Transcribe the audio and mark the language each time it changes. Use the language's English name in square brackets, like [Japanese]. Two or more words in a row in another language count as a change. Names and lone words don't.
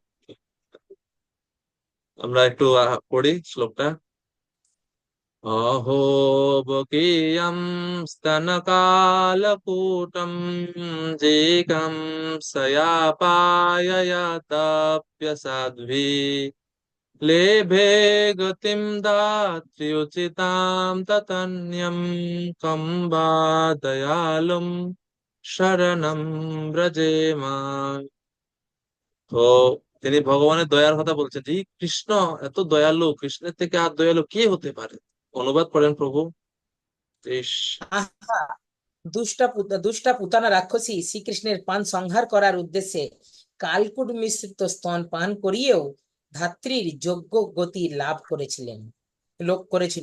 [Bangla] আমরা একটু পড়ি শ্লোকটা। [Sanskrit] অহো বকেয়াম স্তনকালকূটম যেকম সয়াপায়য়াতাপ্যসাধ্বী लेभे गतिं दात्र्युचितां ततन्यं कं वा दयालुं शरणं व्रजेमा। [Bangla] তো তিনি ভগবানের দয়ার কথা বলছেন যে এই কৃষ্ণ এত দয়ালু, কৃষ্ণের থেকে আর দয়ালু কে হতে পারে। অনুবাদ করেন প্রভু। ইস, আহা, দুষ্টা পুতানা রাক্ষসী শ্রীকৃষ্ণের প্রাণ সংহার করার উদ্দেশ্যে কালকুট মিশ্রিত স্তন পান করিয়েও ধাত্রীর যোগ্য গতি লোক করেছিল।